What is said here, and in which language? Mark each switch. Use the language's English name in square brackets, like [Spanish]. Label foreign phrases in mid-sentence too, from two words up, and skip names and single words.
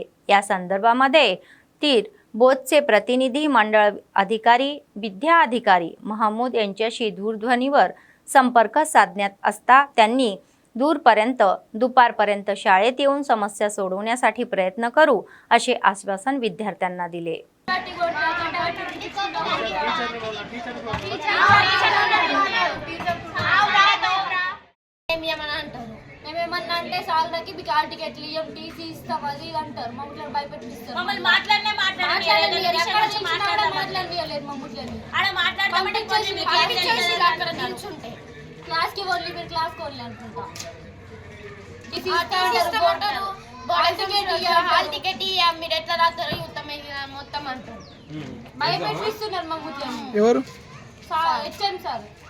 [Marathi] या संदर्भामध्ये तीर बोधचे प्रतिनिधी मंडळ अधिकारी विद्या अधिकारी महमूद यांच्याशी दूरध्वनीवर संपर्क साधण्यात असता त्यांनी दुपारपर्यंत शाळेत येऊन समस्या सोडवण्यासाठी प्रयत्न करू असे आश्वासन विद्यार्थ्यांना दिले। [Telugu] ఏమేమన్నంటే సాలకి మీకు ఆల్ టికెట్లు ఇయ్యం టీసీ ఇస్తాం అది ఇది అంటారు మమ్మల్ని భయపెట్టిస్తారు మమ్మల్ని మాట్లాడలేదు మమ్మల్ని అక్కడ నిల్చుంటే క్లాస్కి ఓన్లీ మీరు క్లాస్కి ఓన్లీ అనుకుంటా [English] hall ticket [Telugu] ఇయ్యం మీరు ఎట్లా రాస్తారో మొత్తం అంటారు భయపెట్టిస్తున్నారు మమ్మల్ని ఎవరు [English] HM sir